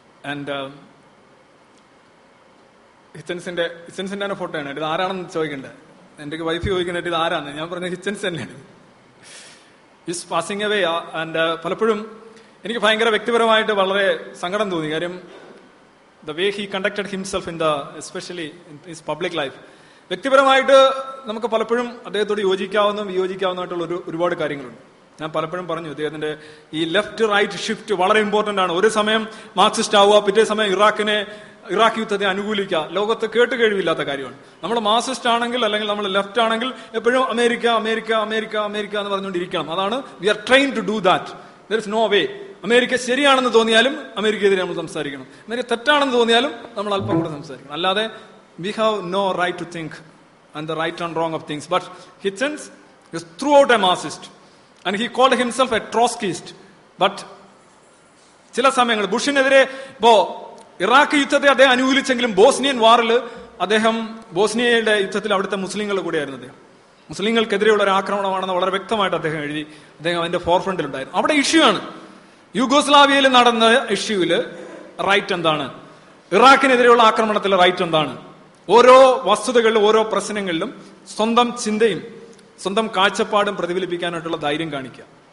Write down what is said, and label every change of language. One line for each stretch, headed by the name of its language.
Malayalam: And ഹിച്ചൻസിന്റെ photo ആണ്. ഇത് ആരാണെന്ന് ചോദിക്കണ്ടേ? എന്റെ വൈഫ് ചോദിക്കേണ്ടത് ഇത് ആരാന്ന്. ഞാൻ പറഞ്ഞ ഹിച്ചൻസ് തന്നെയാണ്.
English: Is passing away.
Malayalam: ആൻഡ് പലപ്പോഴും എനിക്ക് ഭയങ്കര വ്യക്തിപരമായിട്ട് വളരെ സങ്കടം തോന്നി.
English: കാര്യം the way he conducted himself especially in his public life.
Malayalam: വ്യക്തിപരമായിട്ട് നമുക്ക് പലപ്പോഴും അദ്ദേഹത്തോട് യോജിക്കാവുന്നതും വിയോജിക്കാവുന്നതായിട്ടുള്ള ഒരുപാട് കാര്യങ്ങളുണ്ട്. ഞാൻ പലപ്പോഴും പറഞ്ഞു, അദ്ദേഹത്തിന്റെ ഈ ലെഫ്റ്റ് റൈറ്റ് ഷിഫ്റ്റ് വളരെ ഇമ്പോർട്ടന്റ് ആണ്. ഒരു സമയം മാർക്സിസ്റ്റ് ആവുക, പിറ്റേ സമയം ഇറാഖ് യുദ്ധത്തെ അനുകൂലിക്കുക, ലോകത്ത് കേട്ടുകേഴ്വില്ലാത്ത കാര്യമാണ്. നമ്മൾ മാർക്സിസ്റ്റ് ആണെങ്കിൽ അല്ലെങ്കിൽ നമ്മൾ ലെഫ്റ്റ് ആണെങ്കിൽ എപ്പോഴും അമേരിക്ക അമേരിക്ക അമേരിക്ക അമേരിക്ക എന്ന് പറഞ്ഞുകൊണ്ടിരിക്കണം. അതാണ്
English: We are train to do that. There is no way.
Malayalam: America ശരിയാണെന്ന് തോന്നിയാലും അമേരിക്കയെതിരെ നമ്മൾ സംസാരിക്കണം, അമേരിക്ക തെറ്റാണെന്ന് തോന്നിയാലും നമ്മൾ അല്പം കൂടെ സംസാരിക്കണം.
English: അല്ലാതെ we have no right to think and the right and wrong of things. But Hitchens is throughout a Marxist and he called himself a Trotskyist, but
Malayalam: ചില സമയങ്ങൾ ബുഷിനെതിരെ ഇപ്പോ ഇറാഖ് യുദ്ധത്തെ അദ്ദേഹം അനുകൂലിച്ചെങ്കിലും ബോസ്നിയൻ വാറിൽ അദ്ദേഹം ബോസ്നിയയുടെ യുദ്ധത്തിൽ അവിടുത്തെ മുസ്ലിങ്ങൾ കൂടിയായിരുന്നു അദ്ദേഹം. മുസ്ലിങ്ങൾക്കെതിരെയുള്ള ഒരു ആക്രമണമാണെന്ന് വളരെ വ്യക്തമായിട്ട് അദ്ദേഹം എഴുതി. അദ്ദേഹം അതിന്റെ ഫോർഫ്രണ്ടിലുണ്ടായിരുന്നു. അവിടെ ഇഷ്യൂ ആണ്. യൂഗോസ്ലാവിയയിൽ നടന്ന ഇഷ്യൂവില് റൈറ്റ് എന്താണ്, ഇറാഖിനെതിരെയുള്ള ആക്രമണത്തിൽ റൈറ്റ് എന്താണ്, ഓരോ വസ്തുതകളിലും ഓരോ പ്രശ്നങ്ങളിലും സ്വന്തം ചിന്തയും സ്വന്തം കാഴ്ചപ്പാടും പ്രതിഫലിപ്പിക്കാനായിട്ടുള്ള ധൈര്യം കാണിക്കുക.